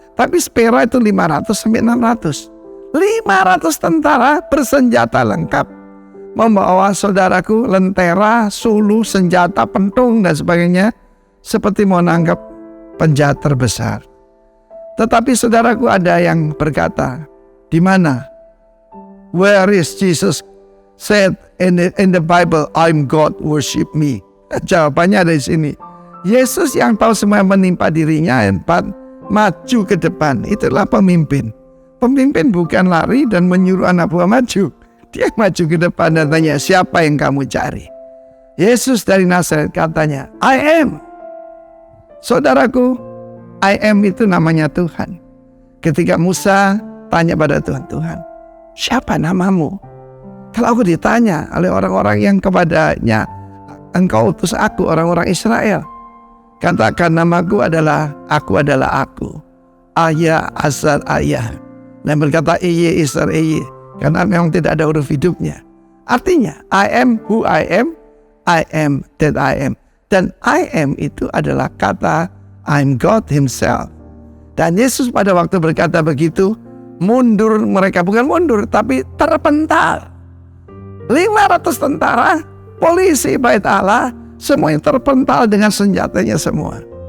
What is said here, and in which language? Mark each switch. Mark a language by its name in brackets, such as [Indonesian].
[Indonesian] Tapi spera itu 500 sampai 600. 500 tentara bersenjata lengkap. Membawa saudaraku lentera, sulu, senjata, pentung dan sebagainya. Seperti mau nangkap penjahat terbesar. Tetapi saudaraku ada yang berkata, di mana? [English] Where is Jesus said in the Bible, I'm God, worship me. [Indonesian] Jawabannya ada di sini. Yesus yang tahu semua yang menimpa dirinya, maju ke depan. Itulah pemimpin. Pemimpin bukan lari dan menyuruh anak buah maju. Dia maju ke depan dan tanya, siapa yang kamu cari? Yesus dari Nazaret katanya, [English] I am. [Indonesian] Saudaraku, I am itu namanya Tuhan. Ketika Musa tanya pada Tuhan, Tuhan, siapa namamu? Kalau aku ditanya oleh orang-orang yang kepadanya, engkau utus aku, orang-orang Israel, katakan namaku adalah aku. Ayah asal ayah. Dan berkata Iye Isar Iye. Karena memang tidak ada huruf hidupnya. Artinya [English] I am who I am that I am. [Indonesian] Dan [English] I am [Indonesian] itu adalah kata [English] I'm God himself. [Indonesian] Dan Yesus pada waktu berkata begitu, mundur mereka, bukan mundur tapi terpental. 500 tentara, polisi bait Allah, semuanya terpental dengan senjatanya semua.